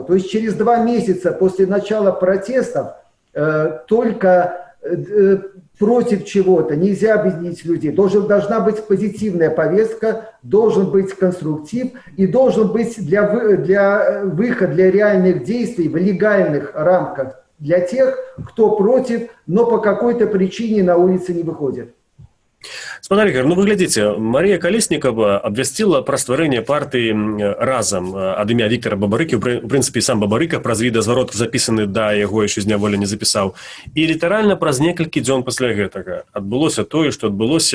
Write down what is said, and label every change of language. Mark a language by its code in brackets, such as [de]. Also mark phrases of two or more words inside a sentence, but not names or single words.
[ru] То есть через 2 месяца после начала протестов только против чего-то нельзя объединить людей. Должна быть позитивная повестка, должен быть конструктив и должен быть выход для реальных действий в легальных рамках для тех, кто против, но по какой-то причине на улице не выходит. [be] Спадар Ігор, вы глядзіце, Марія Калеснікава абвясціла пра стварэнне партыі «Разам» ад імя Віктара Бабарыкі. У прынцыпе, сам Бабарыка праз відэазварот запісаны да яго яшчэ зняволення запісаў. І літаральна праз некалькі дзён пасля гэтага адбылося тое, што адбылося.